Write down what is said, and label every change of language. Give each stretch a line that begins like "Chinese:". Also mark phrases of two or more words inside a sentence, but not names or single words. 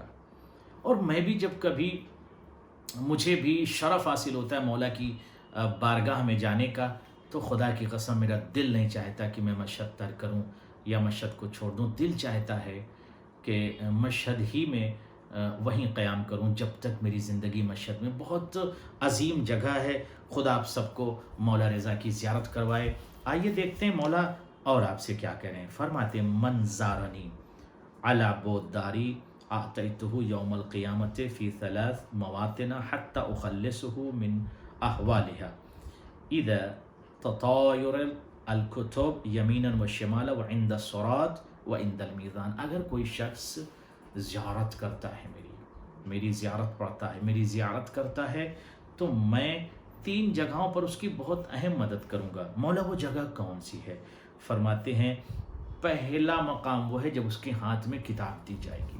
Urdu: اور میں بھی جب کبھی مجھے بھی شرف حاصل ہوتا ہے مولا کی بارگاہ میں جانے کا، تو خدا کی قسم میرا دل نہیں چاہتا کہ میں مشہد ترک کروں یا مشہد کو چھوڑ دوں۔ دل چاہتا ہے کہ مشہد ہی میں وہیں قیام کروں جب تک میری زندگی مشہد میں۔ بہت عظیم جگہ ہے، خدا آپ سب کو مولا رضا کی زیارت کروائے۔ آئیے دیکھتے ہیں مولا اور آپ سے کیا کہہ رہے ہیں۔ فرماتے ہیں
Arabic: من زارنی علی بود داری اعطیتہ یوم القیامت فی 3 مواطن حتی اخلصہ من احوالها اذا تطایر الکتب یمینا و شمالا و عند الصراط و عند المیزان۔
Urdu: اگر کوئی شخص زیارت کرتا ہے، میری زیارت پڑھتا ہے، میری زیارت کرتا ہے، تو میں 3 جگہوں پر اس کی بہت اہم مدد کروں گا۔ مولا وہ جگہ کون سی ہے؟ فرماتے ہیں پہلا مقام وہ ہے جب اس کے ہاتھ میں کتاب دی جائے گی۔